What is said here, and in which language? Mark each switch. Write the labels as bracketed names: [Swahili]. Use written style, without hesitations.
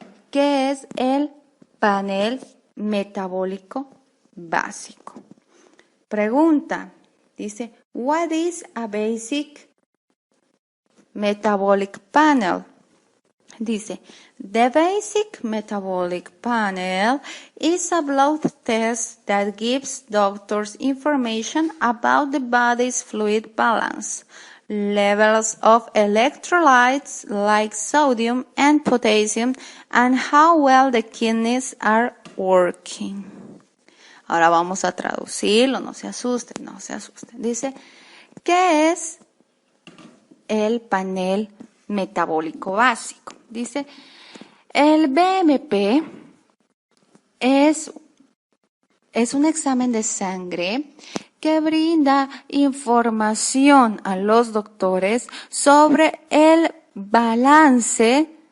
[Spanish] ¿Qué es el panel metabólico básico? Pregunta, dice, [English] what is a basic metabolic panel? [Spanish] Dice, [English] the basic metabolic panel is a blood test that gives doctors information about the body's fluid balance, levels of electrolytes like sodium and potassium, and how well the kidneys are working. [Spanish] Ahora vamos a traducirlo, no se asusten. Dice, ¿qué es el panel metabólico básico? Dice, el BMP es un examen de sangre que brinda información a los doctores sobre el balance